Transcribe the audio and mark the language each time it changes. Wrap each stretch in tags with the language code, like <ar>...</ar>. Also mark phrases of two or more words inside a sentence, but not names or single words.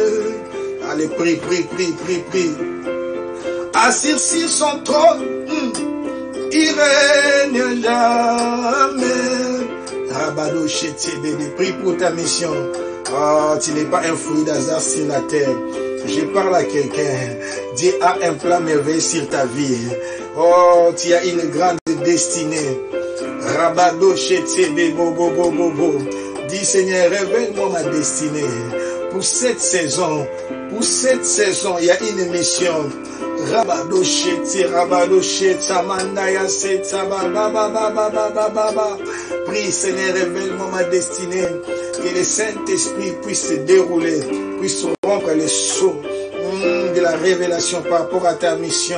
<fr>Allez, prie, prie, prie, prie, prie. Assis sur son trône, il règne jamais. Rabado Chétié, bébé, prie pour ta mission. Oh, tu n'es pas un fruit d'hasard sur la terre. Je parle à quelqu'un. Dieu a un plan merveilleux sur ta vie. Oh, tu as une grande destinée. Rabado Chétié, bébé, bobo, bobo, bobo. Dis, Seigneur, révèle-moi ma destinée. Pour cette saison, il y a une mission. Rabado Chétié, Mandaya Seta, Baba. Prie, Seigneur, révèle-moi ma destinée. Que le Saint-Esprit puisse se dérouler, puisse rompre les sceaux de la révélation par rapport à ta mission.</fr>